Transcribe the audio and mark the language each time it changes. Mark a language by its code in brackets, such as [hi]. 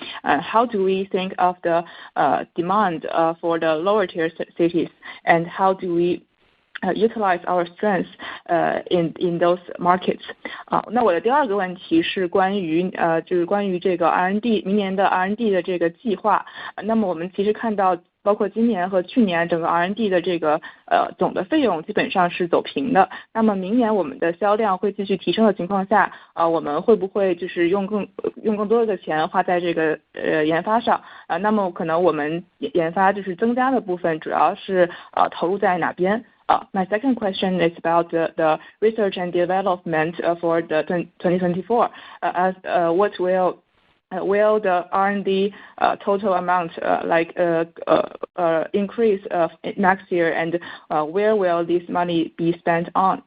[en] How do we think of the demand for the lower tier cities, and how do we utilize our strengths in those markets? [zh] 那我的第2个问题是关于就是关于这个 R&D 明年的 R&D 的这个计划。那么我们其实看到包括今年和去年整个 R&D 的这个总的费用基本上是走平的。那么明年我们的销量会继续提升的情况下，我们会不会就是用更多的钱花在这个研发上？那么可能我们研发就是增加的部分主要是投入在哪边？ [en] My second question is about the research and development for the 2024. As what will the R&D total amount increase next year, and where will this money be spent on?